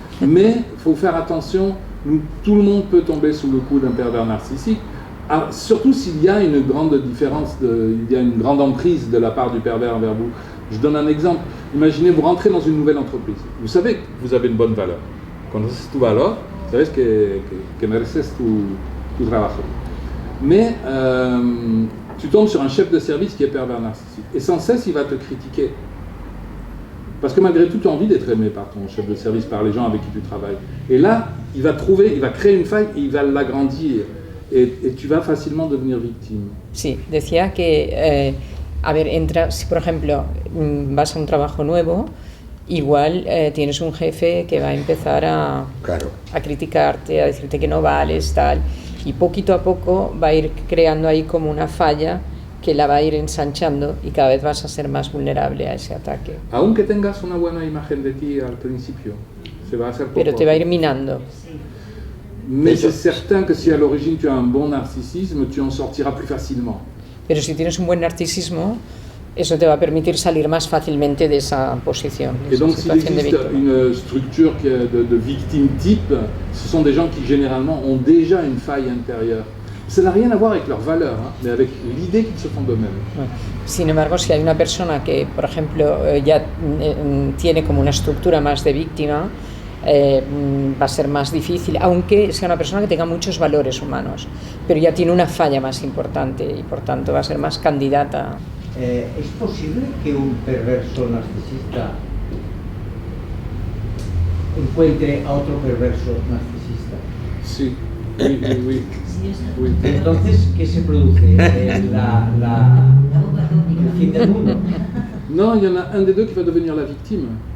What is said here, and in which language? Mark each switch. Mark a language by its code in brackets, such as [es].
[fr] Mais il faut faire attention, tout le monde peut tomber sous le coup d'un pervers narcissique, surtout s'il y a une grande différence, il y a une grande emprise de la part du pervers envers vous. Je donne un exemple. Imaginez, vous rentrez dans une nouvelle entreprise. Vous savez que vous avez une bonne valeur. [es] Conoces tu valor, sabes que mereces tu trabajo. [fr] Mais tu tombes sur un chef de service qui est pervers narcissique. Et sans cesse, il va te critiquer. Parce que malgré tout, tu as envie d'être aimé par ton chef de service, par les gens avec qui tu travailles. Et là, il va créer une faille et il va l'agrandir. Et tu vas facilement devenir victime. [es] Sí, decía que, a ver, si por ejemplo vas a un trabajo nuevo, igual tienes un jefe que va a empezar Claro. a criticarte, a decirte que no vales, tal, y poquito a poco va a ir creando ahí como una falla que la va a ir ensanchando y cada vez vas a ser más vulnerable a ese ataque. Aunque tengas una buena imagen de ti al principio, se va a hacer poco. Pero te va a ir minando. Sí. [fr] Mais c'est certain que si à l'origine tu as un bon narcissisme, tu en sortiras plus facilement. [es] Pero si tienes un buen narcisismo, eso te va a permitir salir más fácilmente de esa posición, de [fr] Et [es] esa [fr] donc s'il [es] situación de [fr] existe [es] víctima. [fr] une structure de victime type, ce sont des gens qui généralement ont déjà une faille intérieure. Ça n'a rien à voir avec leur valeur, hein, mais avec l'idée qu'ils se font d'eux-mêmes. [es] Sin embargo, si hay una persona que, por ejemplo, ya tiene como una estructura más de víctima, va a ser más difícil, aunque sea una persona que tenga muchos valores humanos, pero ya tiene una falla más importante y por tanto va a ser más candidata. ¿Es posible que un perverso narcisista encuentre a otro perverso narcisista? [fr] Si, oui. [es] Sí, eso. [fr] Oui. [es] Entonces, ¿qué se produce? La bomba atómica. El fin del mundo. [fr] Non, il y en a un des deux qui va devenir la victime.